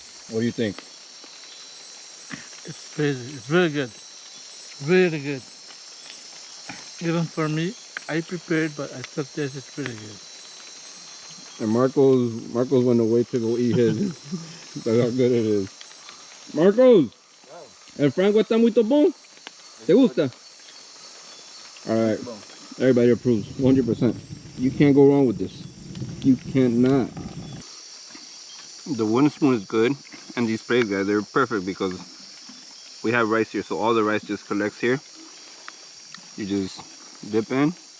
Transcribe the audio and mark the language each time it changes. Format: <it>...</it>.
<en>What do you think? It's crazy. It's really good. Really good. Even for me, I prepared, but I still taste it's really good. And Marcos went away to go eat his. That's how good it is.</en> <pt>Marcos, el frango está muy bom.</pt> <es>¿Te gusta?</es> <en>All right. Everybody approves. 100%. You can't go wrong with this. You cannot. The wooden spoon is good, and these sprays, guys, they're perfect because we have rice here, so all the rice just collects here. You just dip in.</en>